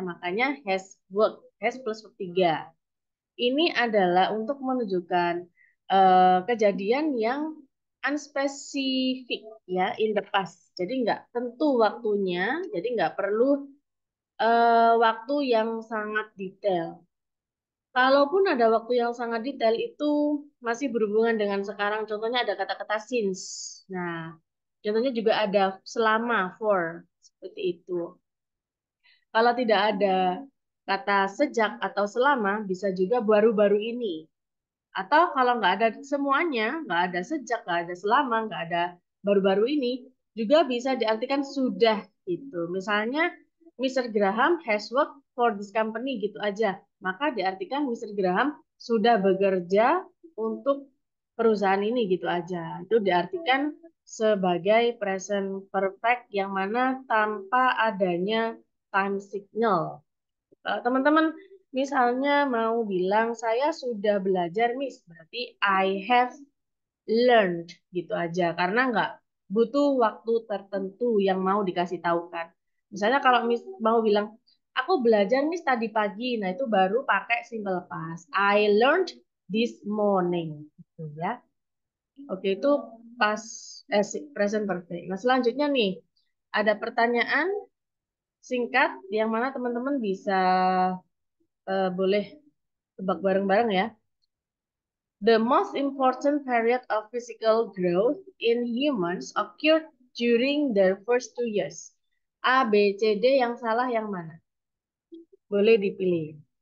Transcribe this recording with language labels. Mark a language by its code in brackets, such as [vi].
[id] Makanya [en] has worked, has plus verb 3. [id] Ini adalah untuk menunjukkan kejadian yang unspecific ya [en] in the past. [id] Jadi nggak tentu waktunya, jadi nggak perlu waktu yang sangat detail. Kalaupun ada waktu yang sangat detail itu masih berhubungan dengan sekarang. Contohnya ada kata-kata since. Nah, contohnya juga ada selama, for, seperti itu. Kalau tidak ada kata sejak atau selama, bisa juga baru-baru ini. Atau kalau nggak ada semuanya, nggak ada sejak, nggak ada selama, nggak ada baru-baru ini, juga bisa diartikan sudah gitu. Misalnya, Mr. [en] Graham has worked for this company [id] gitu aja. Maka diartikan Mr. Graham sudah bekerja untuk perusahaan ini gitu aja. Itu diartikan sebagai present perfect yang mana tanpa adanya time signal. Teman-teman misalnya mau bilang saya sudah belajar, Miss, berarti [en] I have learned [id] gitu aja karena nggak butuh waktu tertentu yang mau dikasih tahu kan. Misalnya kalau Miss mau bilang aku belajar Miss tadi pagi, nah itu baru pakai simple past. [en] I learned this morning [id] gitu ya. Oke, itu pas [en] present perfect. [id] Nah, selanjutnya nih ada pertanyaan singkat yang mana teman-teman bisa boleh tebak bareng-bareng ya. [en] The most important period of physical growth in humans occurred during their first 2 years. [id] A, B, C, D yang salah yang mana? Boleh dipilih.